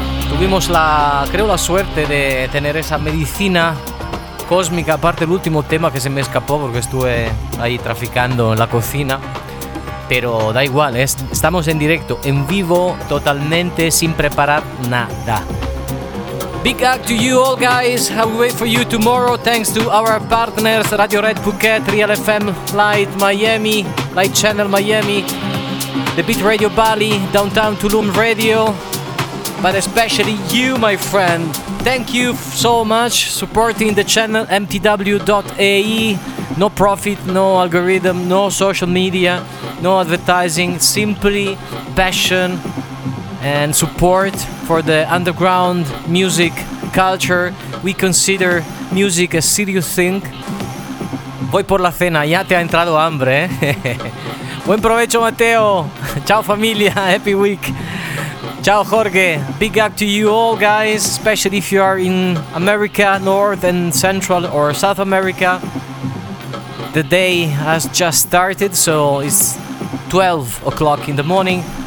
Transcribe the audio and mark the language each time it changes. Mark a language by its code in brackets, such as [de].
[es] Tuvimos la, creo, la suerte de tener esa medicina cósmica, aparte el último tema que se me escapó porque estuve ahí traficando en la cocina, pero da igual, estamos en directo, en vivo, totalmente, sin preparar nada. [en] Big hug to you all guys, I will wait for you tomorrow, thanks to our partners, Radio Red Phuket, Real FM, Light Miami, Light Channel Miami, The Beat Radio Bali, Downtown Tulum Radio. But especially you, my friend. Thank you so much supporting the channel mtw.ae. No profit, no algorithm, no social media, no advertising, simply passion and support for the underground music culture. We consider music a serious thing. [es] Voy por la cena, ya te ha entrado hambre, ¿eh? Buen provecho, Mateo. Chao, familia. [en] Happy week. Ciao Jorge, big up to you all guys, especially if you are in America, North and Central or South America. The day has just started, so it's 12 o'clock in the morning.